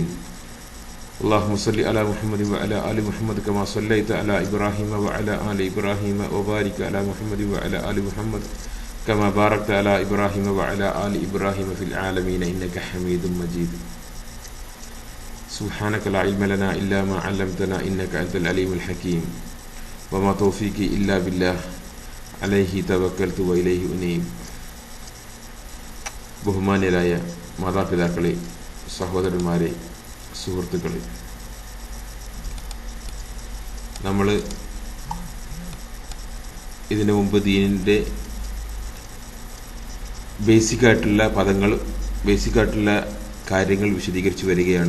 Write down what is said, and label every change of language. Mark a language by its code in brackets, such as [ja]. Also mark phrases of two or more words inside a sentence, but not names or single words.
[ar] اللهم صل على محمد وعلى آل محمد كما صليت على إبراهيم وعلى آل إبراهيم وبارك على محمد وعلى آل محمد كما باركت على إبراهيم وعلى آل إبراهيم في العالمين إنك حميد مجيد. سبحانك لا علم لنا إلا ما علمتنا إنك أنت العليم الحكيم وما توفيقي إلا بالله عليه توكلت وإليه أنيب. [ml] ബഹുമാന്യരായ മാതാപിതാക്കളെ, സഹോദരന്മാരെ, സുഹൃത്തുക്കളെ, നമ്മൾ ഇതിനു മുമ്പ് ദീനിൻ്റെ ബേസിക്കായിട്ടുള്ള പദങ്ങൾ, ബേസിക്കായിട്ടുള്ള കാര്യങ്ങൾ വിശദീകരിച്ചു വരികയാണ്.